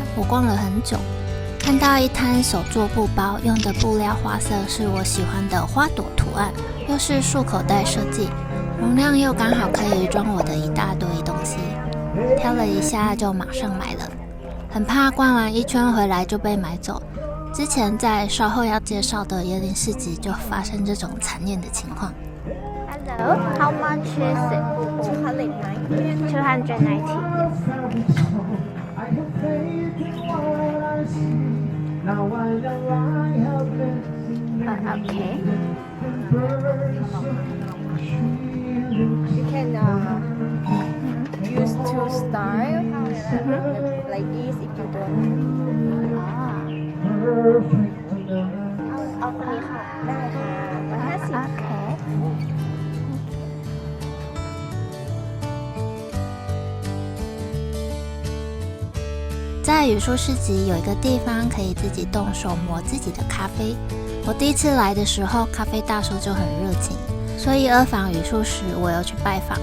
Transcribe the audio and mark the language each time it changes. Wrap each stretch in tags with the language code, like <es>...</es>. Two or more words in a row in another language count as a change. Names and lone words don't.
<zh>我逛了很久，看到一摊手做布包，用的布料花色是我喜欢的花朵图案，又是束口袋设计，容量又刚好可以装我的一大堆东西。挑了一下就马上买了，很怕逛完一圈回来就被买走。之前在稍後要介紹的椰林市集就發生這種慘烈的情況。</zh> <en>Hello, how much is it? 290. 290. Okay. You can use two style like this if you don't.</en> <th>เอาคนนี้ค่ะได้ค่ะ150</th> <en>Okay.</en> <zh>在榆树市集有一个地方可以自己动手磨自己的咖啡。我第一次来的时候，咖啡大叔就很热情，所以二访榆树时我又去拜访。</zh>